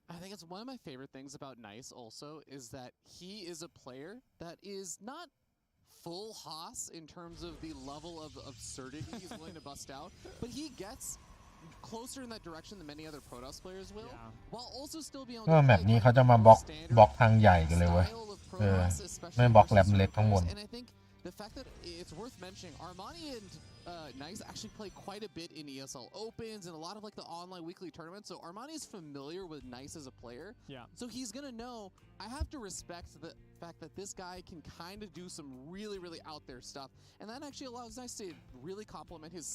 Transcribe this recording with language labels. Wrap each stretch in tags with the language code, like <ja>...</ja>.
<en>I think it's one of my favorite things about Nice also is that he is a player that is not full Haas in terms of the level of absurdity he's willing to bust out, but he gets closer in that direction than many other Protoss players will, while also still being able to</en> <th>แบบนี้เขาจะมาบล็อกทางใหญ่กันเลยเว้ยไม่บล็อกแหลมเล็กทั้งหมด</th> <en>The fact that it's worth mentioning, Armani and Nice actually play quite a bit in ESL Opens and a lot of like the online weekly tournaments. So Armani is familiar with Nice as a player. Yeah. So he's gonna know. I have to respect the fact that this guy can kind of do some really out there stuff, and that actually allows Nice to really complement his.</en>